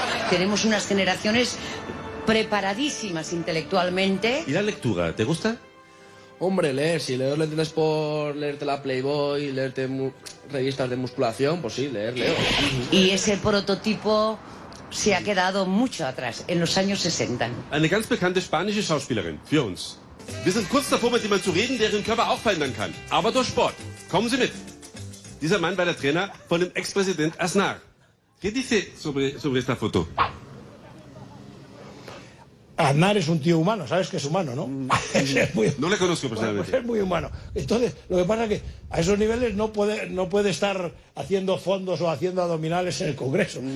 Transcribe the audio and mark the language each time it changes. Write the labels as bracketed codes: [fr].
[es] Tenemos unas generaciones preparadísimas intelectualmente. ¿Y la lectura? ¿Te gusta? Hombre, leer, si leer lo entiendes por leerte la Playboy, leerte revistas de musculación, pues sí, leo. Y ese prototipo se ha quedado mucho atrás, en los años 60. [de] Eine ganz bekannte spanische Schauspielerin, für uns. Wir sind kurz davor, mit jemandem zu reden, deren Körper auch verändern kann. Aber durch Sport. Kommen Sie mit. Dieser Mann war der Trainer von dem Ex-Präsident Aznar. [es] ¿Qué dice sobre esta foto? Aznar es un tío humano, sabes que es humano, ¿no? No le conozco personalmente. Pues es muy humano. Entonces, lo que pasa es que a esos niveles no puede estar haciendo fondos o haciendo abdominales en el Congreso.